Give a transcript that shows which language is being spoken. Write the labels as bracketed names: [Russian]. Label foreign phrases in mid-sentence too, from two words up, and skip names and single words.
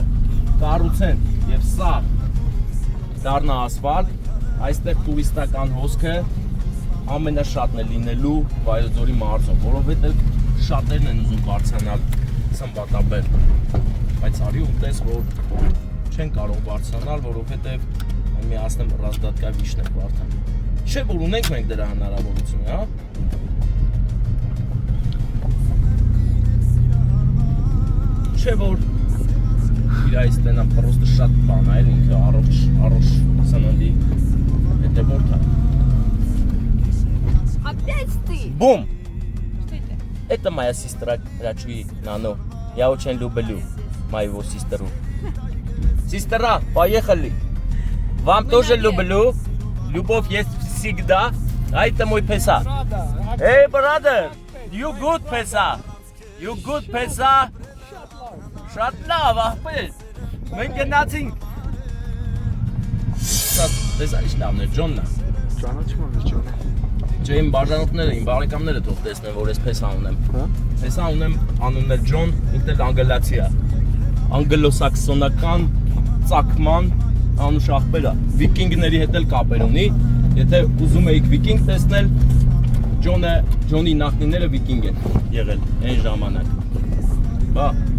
[Armenian] կառուցեն եւ սա դառնա ասֆալտ, այստեղ տուրիստական հոսքը ամենաշատն է լինելու Վայոց-Ձորի մարզում, որովհետեւ շատերն են ուզում բարձրանալ Սմբատաբերդ։ Բայց արի ու տես, որ չեն կարող բարձրանալ, որովհետեւ միացնեմ ռազդատկա վիշներ Վարդան։ Չէ, որ ունենք մենք դրա հնարավորությունը, հա։ Չէ, որ իր այս տենան պրոստը շատ բան է, ինքը առողջ սննդի հետևորդ է։ [Russian] Опять ты? Бум! Что это? Это моя сестра Рачуи, Нано. Я очень люблю моего сестру. Сестра, поехали! Вам тоже люблю. Любовь есть всегда. А это мой песа. [English] Hey, brother! You good pesa? You good pesa? [Armenian] Շատ լավ, աղբեր։ Մենք գնացինք։ Տեսա ինչ լավն է, Ջոնն է։ Ճանաչում եմ Ջոնը։ Չէ, իմ բաժանորդները, իմ բարեկամները թող տեսնեն, որ ես փեսա ունեմ։ Հա։ Փեսա ունեմ, անունն է Ջոն, ինքն էլ անգլիացի է։ Անգլոսաքսոնական ծագման անուշ աղբեր է։ Վիկինգների հետ էլ կապեր ունի։ Եթե ուզում եք վիկինգ տեսնել, Ջոնի նախնիները վիկինգ են եղել այն ժամանակ։ Բա